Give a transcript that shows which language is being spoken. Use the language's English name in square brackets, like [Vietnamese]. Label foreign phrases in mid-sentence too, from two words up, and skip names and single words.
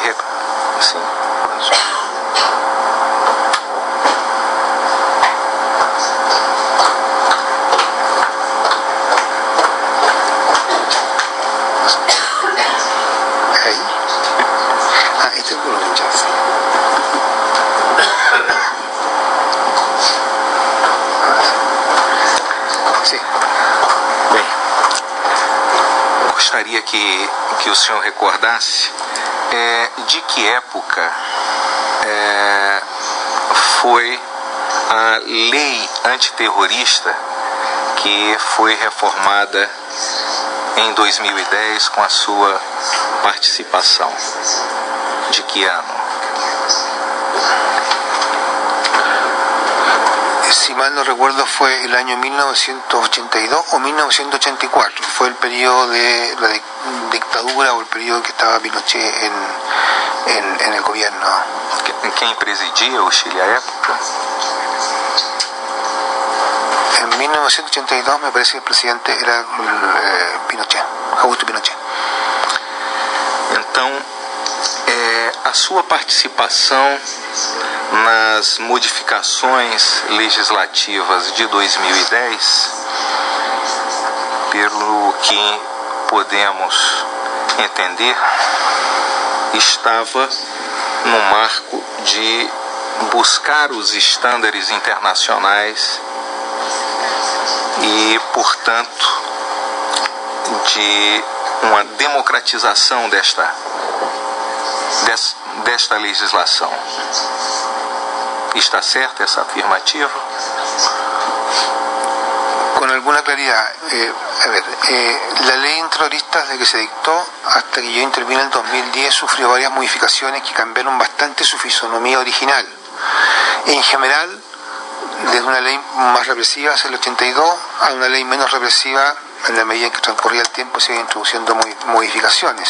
[Portuguese] Sim. [Spanish] Este es lo que [Portuguese] gostaria que o senhor recordasse de que época foi a lei antiterrorista que foi reformada em 2010 com a sua participação. De que ano? [Spanish] Si mal no recuerdo fue el año 1982 o 1984, fue el periodo de la dictadura o el periodo que estaba Pinochet en el gobierno. ¿Quién presidía o Chile a época? En 1982 me parece que el presidente era Pinochet, Augusto Pinochet. [Portuguese] Então, a sua participação nas modificações legislativas de 2010, pelo que podemos entender, estava no marco de buscar os estándares internacionais e, portanto, de uma democratização desta legislação. ¿Está certa essa afirmativa? [Spanish] Con alguna claridad. La ley antiterrorista, desde que se dictó hasta que yo intervine en el 2010, sufrió varias modificaciones que cambiaron bastante su fisonomía original. En general, desde una ley más represiva hacia el 82 a una ley menos represiva en la medida en que transcurría el tiempo se iban introduciendo modificaciones.